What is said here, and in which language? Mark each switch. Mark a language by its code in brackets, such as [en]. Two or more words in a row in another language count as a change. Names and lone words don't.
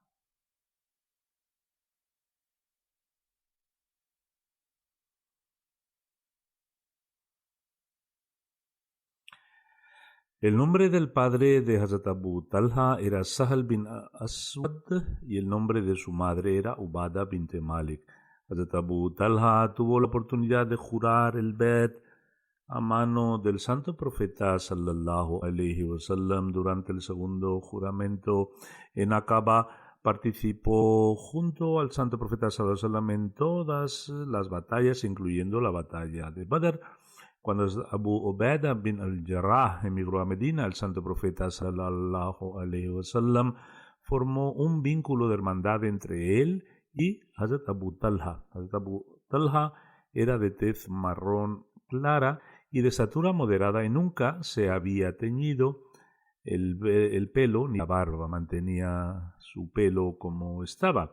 [es] El nombre del padre de Hazrat Abu Talha era Sahal bin Aswad y el nombre de su madre era Ubada bint Malik. Hazrat Abu Talha tuvo la oportunidad de jurar el Bet a mano del santo profeta [ar] صلى الله عليه وسلم. [es] Durante el segundo juramento en Aqaba participó junto al santo profeta [ar] صلى الله عليه وسلم [es] en todas las batallas, incluyendo la batalla de Badr. Cuando Abu Ubaidah bin al-Jarrah emigró a Medina, el santo profeta [ar] صلى الله عليه وسلم [es] formó un vínculo de hermandad entre él y Hazrat Abu Talha. Hazrat Abu Talha era de tez marrón clara y de estatura moderada y nunca se había teñido el pelo ni la barba, mantenía su pelo como estaba.